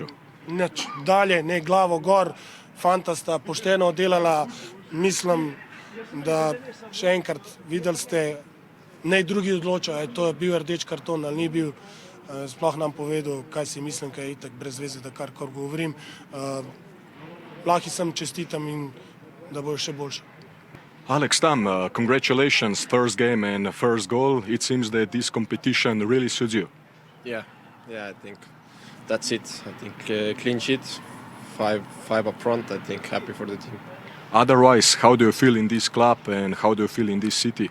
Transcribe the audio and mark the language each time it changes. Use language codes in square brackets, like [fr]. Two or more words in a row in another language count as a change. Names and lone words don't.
[sl] Nič, dalje, ne, glavo gor, fanta sta pošteno oddelala, mislim, da še enkrat videli ste, ne drugi odločajo, je to bil rdeč karton ali ni bil, sploh nam povedal, kaj si mislim, kaj je itak brez veze, da karkoli govorim. Lahko sem čestitam in da bojo še boljše. Alex Tam, [en] congratulations, first game and first goal. It seems that this competition really suits you. Yeah, I think that's it. I think clean sheet, five up front. I think happy for the team. Otherwise, how do you feel in this club and how do you feel in this city?